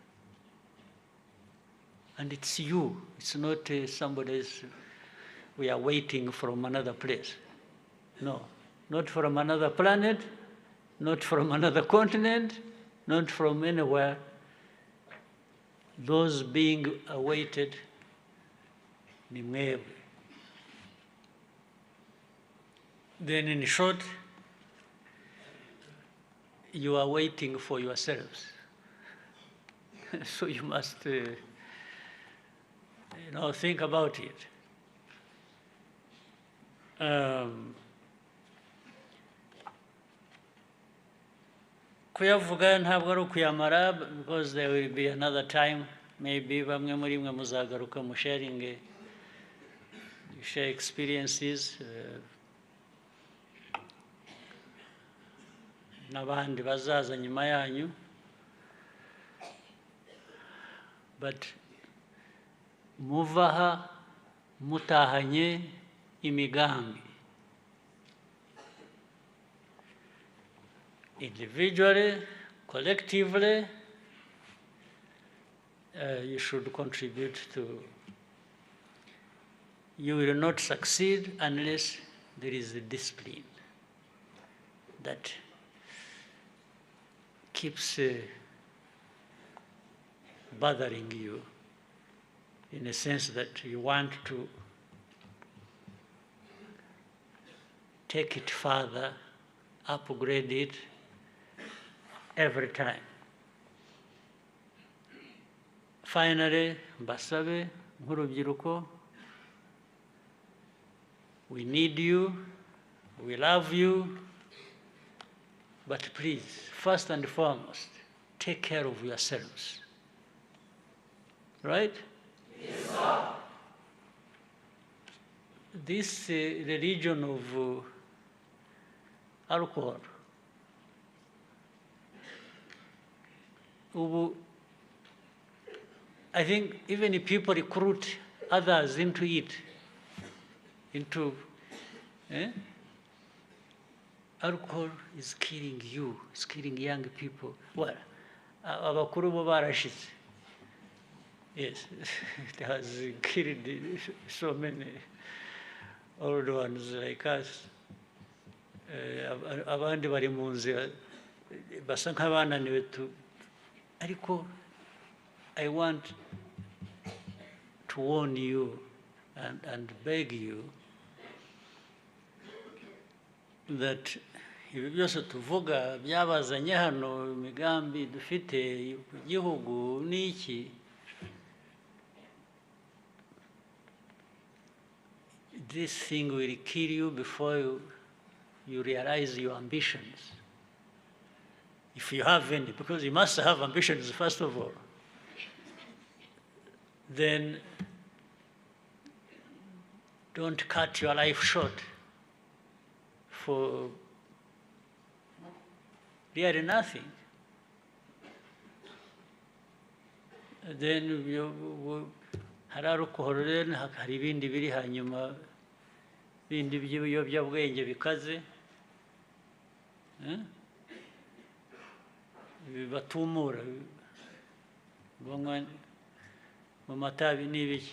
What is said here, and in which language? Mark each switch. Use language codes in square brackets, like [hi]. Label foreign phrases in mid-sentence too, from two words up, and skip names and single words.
[en] And it's you, it's not somebody else. We are waiting from another place. No, not from another planet, not from another continent, not from anywhere. Those being awaited, [rw] ni mwebwe. [en] Then in short, you are waiting for yourselves. So you must think about it. [rw] Kuyavuga ntabwo ari ukuyamara, [en] because there will be another time, maybe [rw] bamwe muri mwe muzagaruka mu [en] sharing, share experiences, [rw] n'abandi bazaza nyuma yanyu. But muvaha mutahanye imigambi. [en] Individually, collectively, you should contribute to. You will not succeed unless there is a discipline that keeps bothering you, in a sense that you want to take it further, upgrade it every time. Finally, [rw] mbasabe nk'urubyiruko, [en] we need you, we love you, but please, first and foremost, take care of yourselves. Right? Yes, sir. This religion of alcohol, I think even if people recruit others into it, alcohol is killing you, it's killing young people. Well, [rw] abakuru bo barashize. [en] Yes, it has killed so many old ones like us. [rw] Abandi bari mu nzira basa nk'abananiwe ariko [en] I want to warn you and beg you [rw] that ibi byose tuvuga byabazanye hano, imigambi dufite ku gihugu n'iki, [en] this thing will kill you before you realize your ambitions. If you have any, because you must have ambitions first of all, then don't cut your life short for really nothing. [rw] Then hari alcohol, hari ibindi biri hanyuma bindi by'ibiyobyabwenge bikaze bibatumura banywa mu matabi n'ibiki.